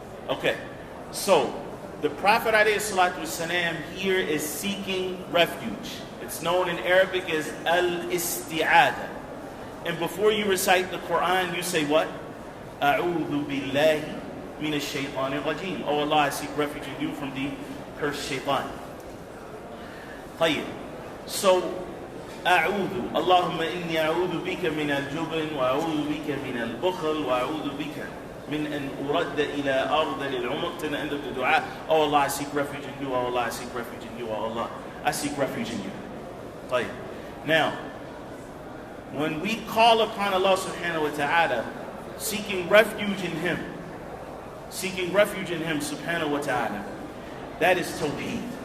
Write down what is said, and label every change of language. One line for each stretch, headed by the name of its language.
English: Okay, so the Prophet ﷺ here is seeking refuge. It's known in Arabic as al-isti'adah. And before you recite the Quran, you say what?
Arabic: A'udhu billahi min ash-shaytanir rajim.
English: Oh Allah, I seek refuge in you from the cursed shaitan.
Arabic: طيب. So, أعوذ اللهم إني أعوذ بك من الجبن وأعوذ بك من البخل وأعوذ بك من أن أرد إلى أرض العمق.
English: To the end of the dua, oh Allah, I seek refuge in you. Oh Allah, I seek refuge in you. Oh Allah, I seek refuge in you.
Arabic: طيب.
English: Now, when we call upon Allah subhanahu wa ta'ala, seeking refuge in Him subhanahu wa ta'ala, that is tawhid.